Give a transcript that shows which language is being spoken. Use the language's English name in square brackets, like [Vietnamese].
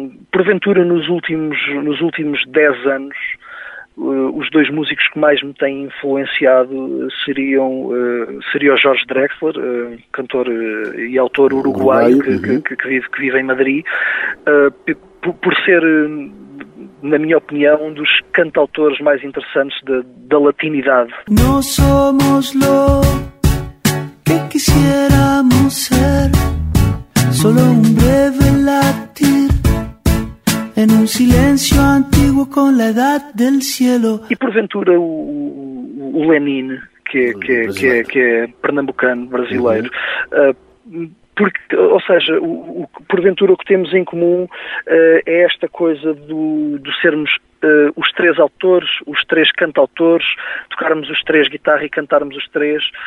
[Portuguese] Porventura, nos últimos 10 anos, os dois músicos que mais me têm influenciado seria o Jorge Drexler, cantor e autor uruguaio que vive em Madrid, por ser, na minha opinião, um dos cantautores mais interessantes da latinidade. [Spanish] No somos lo que quisiéramos ser, solo un breve latir en un silencio antiguo con la edad del cielo. [Portuguese] E porventura o Lenine, que é pernambucano, brasileiro, Porque, ou seja, porventura o que temos em comum é esta coisa de sermos os três autores, os três cantautores, tocarmos os três guitarra e cantarmos os três.